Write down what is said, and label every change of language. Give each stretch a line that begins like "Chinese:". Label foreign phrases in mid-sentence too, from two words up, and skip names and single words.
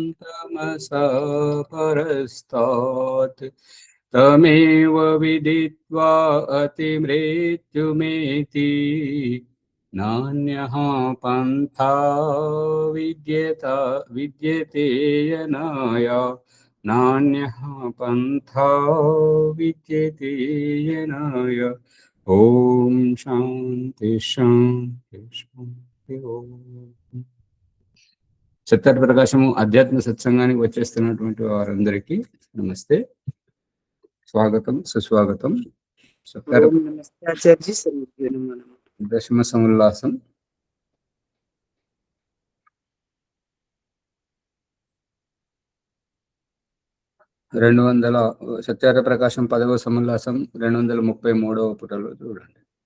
Sanskrit: तमसा परस्तात् तमेव विदित्वा अतिमृत्युमेति नान्यः पन्था विद्यते यनाय नान्यः पन्था विद्यते यनाय। ఓం శాంతి శాంతి శాంతి ఓం.
Telugu: సత్యార్థ ప్రకాశము ఆధ్యాత్మిక సత్సంగానికి వచ్చేస్తున్నటువంటి వారందరికీ నమస్తే, స్వాగతం, సుస్వాగతం. దశమ సముల్లాసం సత్యార్థ ప్రకాశం 10వ సముల్లాసం 233వ పుటలో చూడండి.